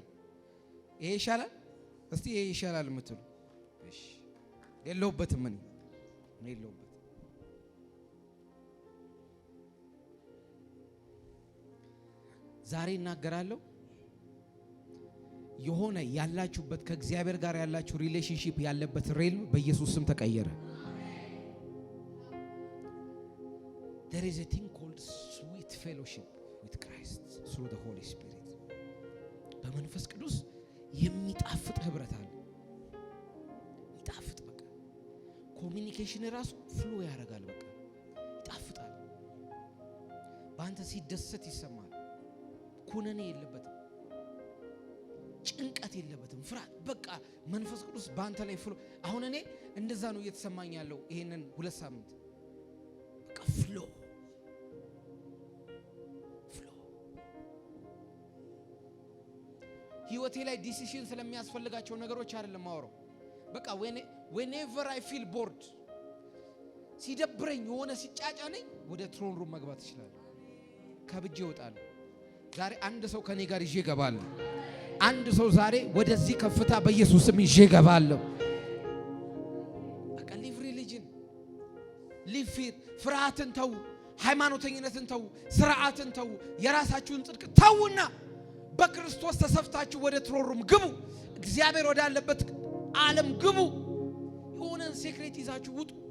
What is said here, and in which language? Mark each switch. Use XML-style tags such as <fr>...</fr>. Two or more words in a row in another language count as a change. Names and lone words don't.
<am>ይሄ ይሻላል? እስቲ ይሄ ይሻላል የምትሉ እሺ። የለውበትም ምን የለውበት። ዛሬ እናገራለሁ። የሆነ ያላችሁበት ከእግዚአብሔር ጋር ያላችሁ ሪሌሽንሺፕ ያለበት ሬልም በኢየሱስ ስም ተቀየረ።</am> <en>there is a thing called sweet fellowship with Christ through the Holy Spirit.</en> <am>በመንፈስ ቅዱስ የሚጣፍጥ ህብረት አለ። ይጣፍጥ በቃ ኮሚኒኬሽን ራሱ ፍሎ ያደርጋል። በቃ ይጣፍጣል። በአንተ ሲደሰት ይሰማል። ኩነኔ የለበትም፣ ጭንቀት የለበትም፣ ፍርሃት በቃ መንፈስ ቅዱስ በአንተ ላይ ፍሎ። አሁን እኔ እንደዛ ነው እየተሰማኝ ያለው ይሄንን 2 ሳምንት በቃ ፍሎ ህይወቴ ላይ ዲሲሽን ስለሚያስፈልጋቸው ነገሮች አይደለም ማወራው። በቃ</am> <en>whenever I feel bored</en> <am>ሲደብረኝ የሆነ ሲጫጫነኝ ወደ</am> <en>throne room</en> <am>መግባት ይችላል። ከብጄ እወጣለሁ። ዛሬ አንድ ሰው ከኔ ጋር ይዤ እገባለሁ። አንድ ሰው ዛሬ ወደዚህ ከፍታ በኢየሱስም ይዤ እገባለሁ። በቃ</am> <en>leave religion leave fear።</en> <am>ፍርሃትን ተው፣ ሃይማኖተኝነትን ተው፣ ስርዓትን ተው፣ የራሳችሁን ጽድቅ ተውና በክርስቶስ ተሰፍታችሁ ወደ</am> <en>throne room</en> <am>ግቡ። እግዚአብሔር ወዳለበት ዓለም ግቡ። የሆነን ሴክሬት ይዛችሁ ውጡ።</am>